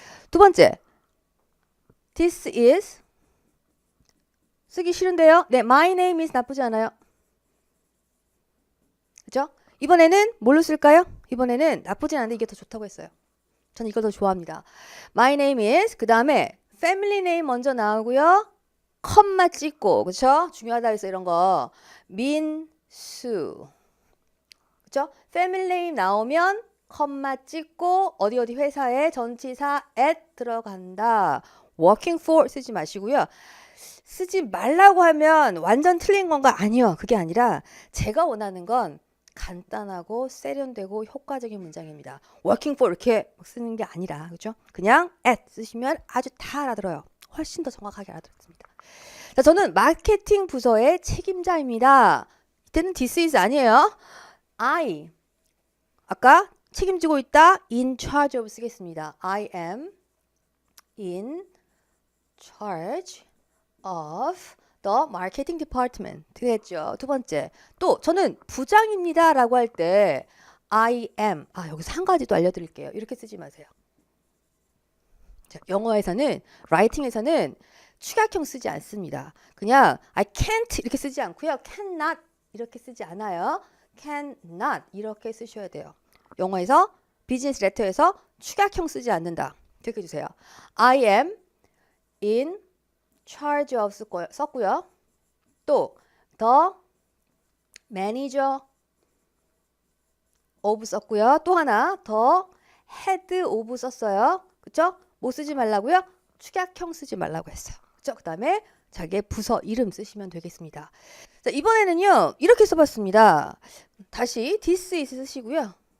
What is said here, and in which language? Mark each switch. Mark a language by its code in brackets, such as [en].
[ko] 두 번째, [en] this is [ko] 쓰기 싫은데요. 네, [en] my name is [ko] 나쁘지 않아요. 그죠? 이번에는 뭘로 쓸까요? 이번에는 나쁘진 않은데 이게 더 좋다고 했어요. 저는 이걸 더 좋아합니다. [en] My name is, [ko] 그 다음에 [en] family name [ko] 먼저 나오고요. 컴마 찍고, 그쵸? 중요하다 해서 이런 거. 민수. 그쵸? family name 나오면 컴마 찍고 어디 회사에 전치사 at 들어간다. [en] working for [ko] 쓰지 마시고요. 쓰지 말라고 하면 완전 틀린 건가? 아니요. 그게 아니라 제가 원하는 건 간단하고 세련되고 효과적인 문장입니다. [en] working for [ko] 이렇게 쓰는 게 아니라, 그죠? 그냥 at 쓰시면 아주 다 알아들어요. 훨씬 더 정확하게 알아듣습니다. 자, 저는 마케팅 부서의 책임자입니다. 이때는 this is 아니에요. I 아까 책임지고 있다. [en] in charge of [ko] 쓰겠습니다. [en] I am in charge of the marketing department. [ko] 됐죠. 두 번째. 또 저는 부장입니다 라고 할 때 [en] I am. [ko] 여기서 한 가지 또 알려드릴게요. 이렇게 쓰지 마세요. 자, 영어에서는 라이팅에서는 축약형 쓰지 않습니다. 그냥 [en] I can't [ko] 이렇게 쓰지 않고요. cannot 이렇게 쓰지 않아요. cannot 이렇게 쓰셔야 돼요. 영어에서 비즈니스 레터에서 축약형 쓰지 않는다. 기억해 주세요. [en] I am in charge of [ko] 썼고요. [en] 또 the manager of [ko] 썼고요. 또 하나 [en] the head of [ko] 썼어요. 그쵸? 뭐 쓰지 말라고요? 축약형 쓰지 말라고 했어요. 그쵸? 그 다음에 자기의 부서 이름 쓰시면 되겠습니다. 자, 이번에는요 이렇게 써봤습니다. 다시 this is 쓰시고요.